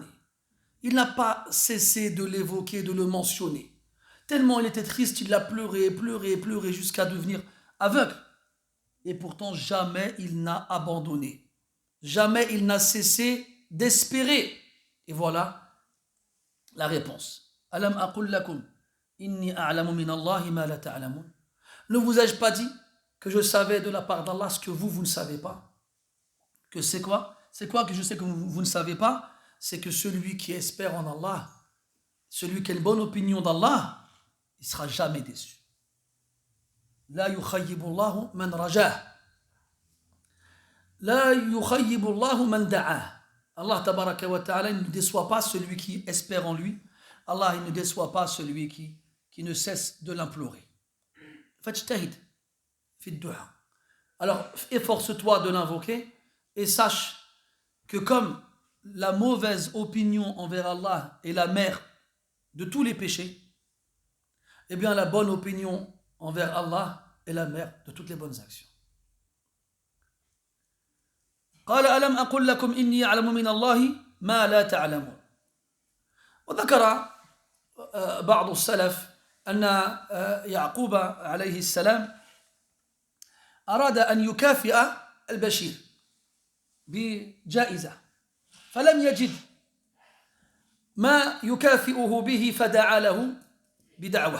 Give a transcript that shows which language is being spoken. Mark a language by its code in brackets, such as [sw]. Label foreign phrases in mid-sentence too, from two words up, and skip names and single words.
[fr] Il n'a pas cessé de l'évoquer, de le mentionner. Tellement il était triste, il a pleuré, pleuré, pleuré jusqu'à devenir aveugle. Et pourtant, jamais il n'a abandonné. Jamais il n'a cessé d'espérer. Et voilà la réponse. [ar] ألم أقل لكم إني أعلم من الله ما لا تعلمون. [fr] Ne vous ai-je pas dit que je savais de la part d'Allah ce que vous ne savez pas? Que c'est quoi? C'est quoi que je sais que vous ne savez pas? C'est que celui qui espère en Allah, celui qui a une bonne opinion d'Allah, il ne sera jamais déçu. [ar] لا يخيب الله من رجاه. لا يخيب الله من دعاه. الله تبارك وتعالى [fr] ne déçoit pas celui qui espère en lui. Allah il ne déçoit pas celui qui ne cesse de l'implorer. [ar] فاجتهد في الدعاء. [fr] Alors efforce-toi de l'invoquer et sache que comme la mauvaise opinion envers Allah est la mère de tous les péchés, eh bien la bonne opinion envers Allah est la mère de toutes les bonnes actions. [ar] قال ألم أقل لكم إني أعلم من الله ما لا تعلمون. وذكر بعض السلف أن يعقوب عليه السلام أراد أن يكافئ البشير بجائزة فلم يجد ما يكافئه به فدعا له بدعوة.